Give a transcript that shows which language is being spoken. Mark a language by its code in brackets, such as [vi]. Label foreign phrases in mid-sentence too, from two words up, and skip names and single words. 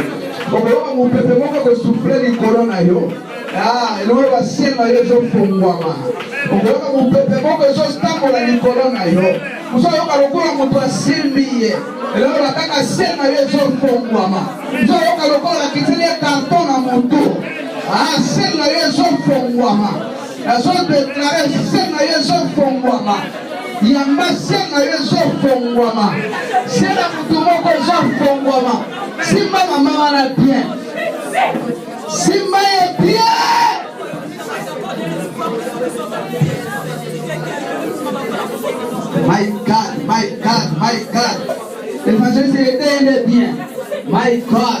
[ln] Okoyoka mupepe moko ko souffler likolo na yo. Eloko basema yo ezofungwama. Okoyoka mupepe moko ezotambola likolo na yo. Musoyoka lokola moto asimbi ye. Eloko bakaka sema yo ezofungwama. Musoyoka lokola kiteli ya karton na moto. Sema yo ezofungwama. Azodeklare sema yo ezofungwama. Yamba sema yo ezofungwama. Sema moto moko ezofungwama. Simba mama wana bien. [fr] Simba est bien. [en] My God, my God, my God. [fr] L'évangile est bien. [en] My God.